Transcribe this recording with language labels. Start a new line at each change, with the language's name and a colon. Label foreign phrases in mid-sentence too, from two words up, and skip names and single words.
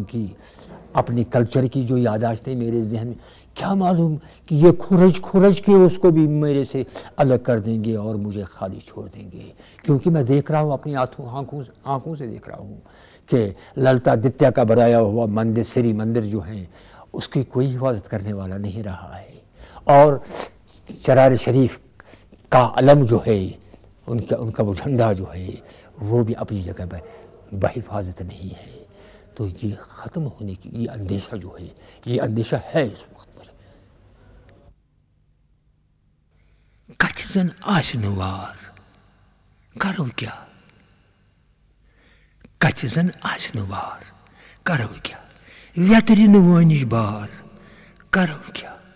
Urdu: کی، اپنے کلچر کی جو یاداشتیں میرے ذہن میں، کیا معلوم کہ یہ کھرج کے اس کو بھی میرے سے الگ کر دیں گے اور مجھے خالی چھوڑ دیں گے، کیونکہ میں دیکھ رہا ہوں اپنی آنکھوں سے دیکھ رہا ہوں کہ للتا دتیا کا بنایا ہوا مندر، سری مندر جو ہیں، اس کی کوئی حفاظت کرنے والا نہیں رہا ہے، اور چرار شریف کا علم جو ہے، ان کا وہ جھنڈا جو ہے، وہ بھی اپنی جگہ پہ بحفاظت نہیں ہے۔ تو یہ ختم ہونے کی یہ اندیشہ جو ہے، یہ اندیشہ ہے اس وقت مجھے۔
Kashmiri: کتھ زن آس نوار کرو کیا، کتھ زن آس نوار کرو کیا، ویتری نوانش بار کرو کیا،